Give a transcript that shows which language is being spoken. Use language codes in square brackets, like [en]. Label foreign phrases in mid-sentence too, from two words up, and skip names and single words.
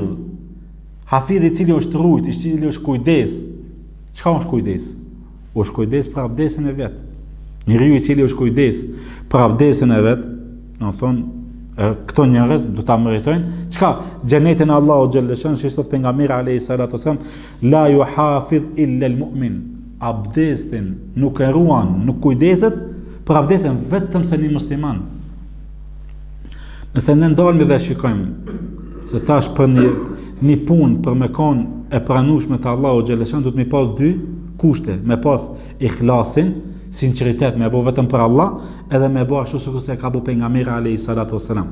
[sq] Hafidh i cili është rujt, i cili është kujdes. Qka është kujdes? është kujdes për abdesin e vet. Njeriu I cili është kujdes për abdesin e vet, do thonë këto njerëz do ta meritojnë çka? Xhenetin Allahu xhalleshan, si thot pejgamberi [ar] عليه الصلاة والسلام لا يحافظ إلا المؤمن. [sq] Abdesin nuk e ruan, nuk kujdeset për abdesin vetëm se një musliman. Nëse ne ndalmi dhe shikojmë se tash për një punë për me konë e pranueshme te Allahu xhalleshan do të më pas dy kushte, me pas ikhlasin, sinceritet me bo vetëm për Allah, edhe me bo ashtu sikur se ka bo pejgamberi [ar] عليه الصلاة والسلام.